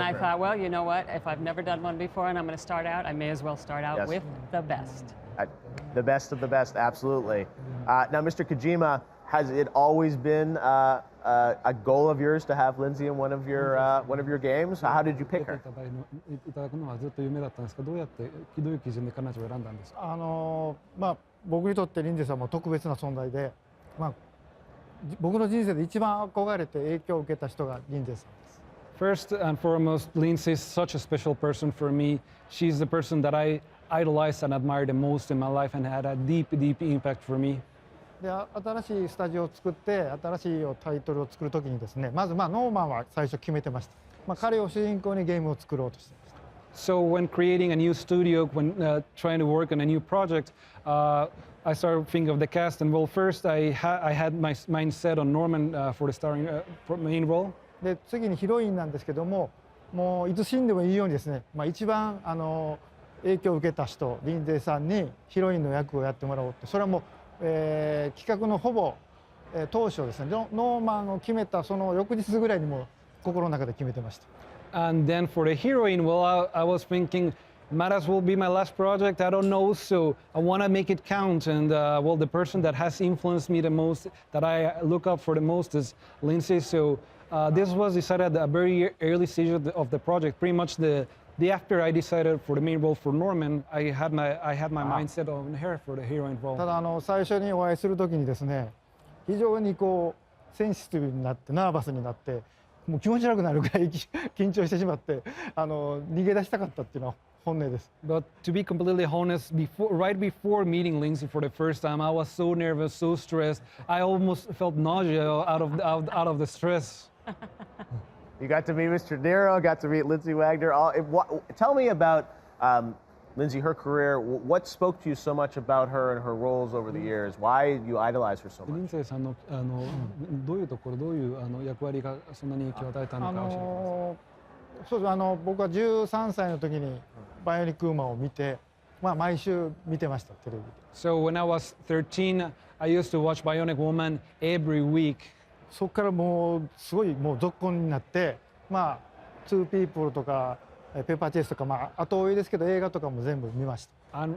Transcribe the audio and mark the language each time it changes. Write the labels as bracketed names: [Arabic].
[English] And I thought, well, you know what? If I've never done one before and I'm going to start out, I may as well start out with the best. The best of the best, absolutely. Now, Mr. Kojima, has it always been a goal of yours to have Lindsay in one of your games? How did you pick her? [Japanese] いただくのはずっと夢だったんですけど、どういう基準で彼女を選んだんですか？僕にとってリンゼさんも特別な存在で、僕の人生で一番憧れて影響を受けた人がリンゼさんです。 [English] First and foremost, Lindsay is such a special person for me. She's the person that I idolized and admired the most in my life and had a deep, deep impact for me. [Japanese] で、新しいスタジオを作って新しいタイトルを作るときにですね、まずノーマンは最初決めてました。彼を主人公にゲームを作ろうとしてました。 [English] So when creating a new studio, when trying to work on a new project, I started thinking of the cast, and well, first I had my mind set on Norman for the starring main role. で、次にヒロインなんですけども、もういつ死んでもいいようにですね、一番影響を受けた人、リンゼさんにヒロインの役をやってもらおうって、それはもう、企画のほぼ、当初ですね、ノーマンを決めたその翌日ぐらいにも心の中で決めてました。 And then for the heroine, well, I was thinking, might as well be my last project. I don't know, so I want to make it count. And well, the person that has influenced me the most, that I look up for the most, is Lindsay. So this was decided at a very early stage of the project. Pretty much the after I decided for the main role for Norman, I had my mindset on her for the heroine role. [Japanese] ただ最初にお会いするときにですね、非常にセンシティブになってナーバスになって、もう気持ち悪くなるぐらい緊張してしまって、逃げ出したかったっていうのは本音です。 [English] But to be completely honest, right before meeting Lindsay for the first time, I was so nervous, so stressed. I almost felt nausea out of the stress. You got to meet Mr. Nero, got to meet Lindsay Wagner. Tell me about Lindsay, her career. What spoke to you so much about her and her roles over the years? Why you idolize her so much? [Japanese] リンゼさんのどういうところ、どういう役割がそんなに影響を与えたのか教えてください。そうです。僕は13歳の時にバイオニックウーマンを見て、毎週見てましたテレビで。 [English] So when I was 13, I used to watch Bionic Woman every week. [Japanese] そこからもうすごい続婚になって、2 People とかペーパーチェイスとか後追いですけど映画とかも全部見ました。